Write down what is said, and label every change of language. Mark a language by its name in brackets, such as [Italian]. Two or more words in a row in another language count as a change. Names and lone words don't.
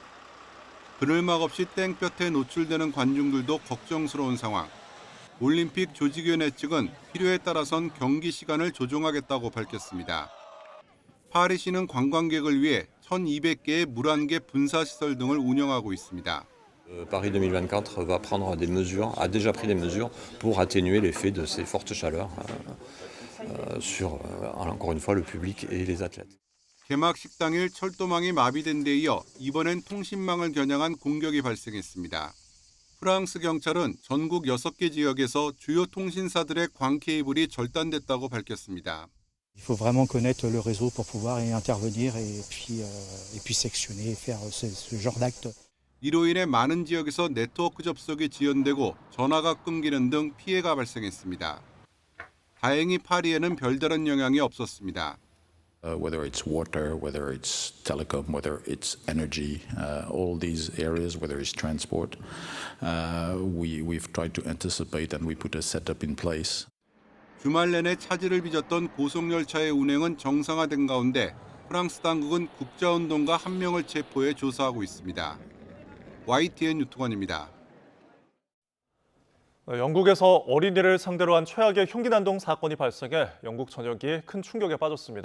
[Korean] 그늘막 없이 땡볕에 노출되는 관중들도 걱정스러운 상황. 올림픽 조직위원회 측은 필요에 따라선 경기 시간을 조정하겠다고 밝혔습니다. 파리시는 관광객을 위해 1,200개의 물안개 분사시설 등을 운영하고 있습니다. [French] Paris 2024 va prendre des mesures, a déjà pris des mesures pour atténuer l'effet de ces fortes chaleurs sur, encore une fois, le public et les athlètes. [Korean] 개막식 당일 철도망이 마비된 데 이어 이번엔 통신망을 겨냥한 공격이 발생했습니다. 프랑스 경찰은 전국 6개 지역에서 주요 통신사들의 광 케이블이 절단됐다고 밝혔습니다. [French] Il faut vraiment connaître le réseau pour pouvoir y intervenir et puis sectionner, faire ce genre d'acte. [Korean] 이로 인해 많은 지역에서 네트워크 접속이 지연되고 전화가 끊기는 등 피해가 발생했습니다. 다행히 파리에는 별다른 영향이 없었습니다. [English] Whether it's water, whether it's telecom, whether it's energy, all these areas, whether it's transport, we've tried to anticipate and we put a setup in place. [Korean] 주말 내내 차질을 빚었던 고속열차의 운행은 정상화된 가운데 프랑스 당국은 국자운동가 1명을 체포해 조사하고 있습니다. YTN 유투건입니다. 영국에서 어린이를 상대로 한 최악의 흉기 난동 사건이 발생해 영국 전역이 큰 충격에 빠졌습니다.